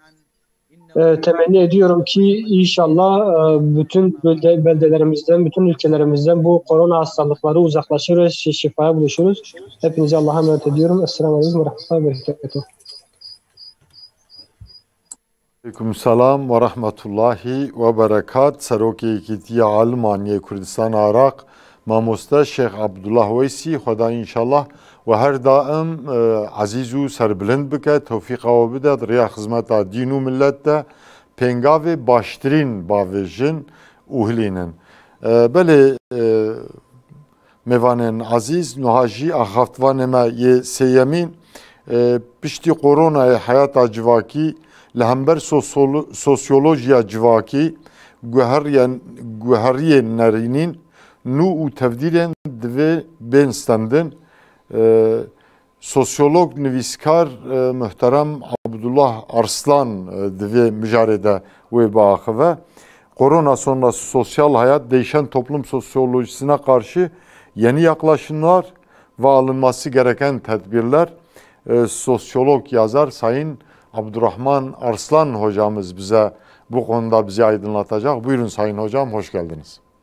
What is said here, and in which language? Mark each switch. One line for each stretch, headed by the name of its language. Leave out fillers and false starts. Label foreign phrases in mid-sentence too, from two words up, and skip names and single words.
Turkish: Temenni ediyorum ki inşallah bütün beldelerimizden, bütün ülkelerimizden bu korona hastalıkları uzaklaşır ve şifaya buluşuruz. Hepinize Allah'a emanet ediyorum. Esselamu Aleyküm ve Rahmetullahi ve Berekatuhu. Aleykümselam ve rahmetullahi ve berekat.
Kurdish: Serokê Yekîtiya Almanyayê Kurdistan Iraq Mamoste Şeyh Abdullah Weysi Xweda inşallah ve her daim aziz û serbilind bike tevfîqa we bide rêya xizmeta dîn û millet de pêngavê baştirîn bavêjin û hilînin. Belê mêvanên azîz niha jî axaftvanê me yê sêyemîn piştî koronayê heyata civakî li hember sosyolojiya civakî guheriyên nerînîn nû û tevdîrên divê bên stendin. Sosyolog nivîskar muhterem Abdullah Arslan divê mijarê de wê biaxive.
Turkish: Korona sonrası sosyal hayat değişen toplum sosyolojisine karşı yeni yaklaşımlar ve alınması gereken tedbirler. Sosyolog yazar Sayın Abdurrahman Arslan hocamız bize bu konuda bizi aydınlatacak. Buyurun Sayın Hocam, hoş geldiniz.